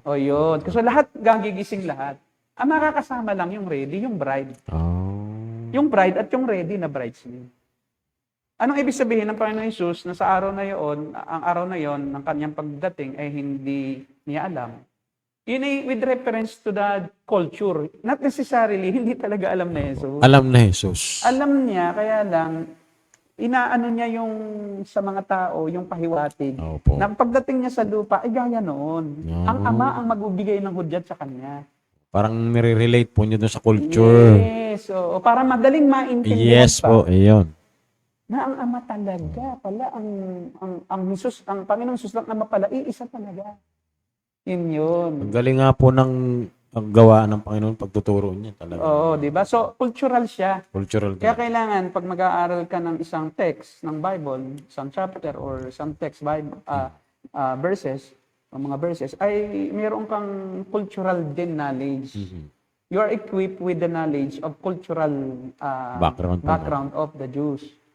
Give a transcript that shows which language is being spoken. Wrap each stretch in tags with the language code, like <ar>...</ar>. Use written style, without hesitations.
<tl>O yun. Kasi lahat, gagigising lahat. Ang makakasama lang yung ready, yung bride. Yung bride at yung ready na bridesmaid. Anong ibig sabihin ng Panginoon Hesus na sa araw na yon, ang araw na yon ng kanyang pagdating ay hindi niya alam? Yun ay</tl> <en>with reference to the culture. Not necessarily,</en> <tl>hindi talaga alam na Jesus. Alam na Jesus. Alam niya, kaya lang, inaano niya yung sa mga tao, yung pahiwatig. Opo. Na pagdating niya sa lupa, ay gaya noon.</tl> <en>Yeah.</en> <tl>Ang ama ang magbibigay ng hudyat sa kanya. Parang nire-relate po niyo dun sa culture. Yes. So, para madaling maintindihan</tl> <en>Yes</en> <tl>pa. po, iyon. Na ang ama talaga pala, ang Jesus, ang Panginoong Jesus lang ama pala, iisa talaga. Yun. Ang galing nga po ng gawa ng Panginoon pagtuturo niya talaga. Oo, di ba? So, cultural siya. Cultural. Kaya kailangan, pag mag-aaral ka ng isang text ng Bible, isang chapter or isang text Bible, verses, o mga verses, ay mayroon kang cultural din knowledge. Mhm.</tl> <en>You are equipped with the knowledge of cultural background of the Jews.</en>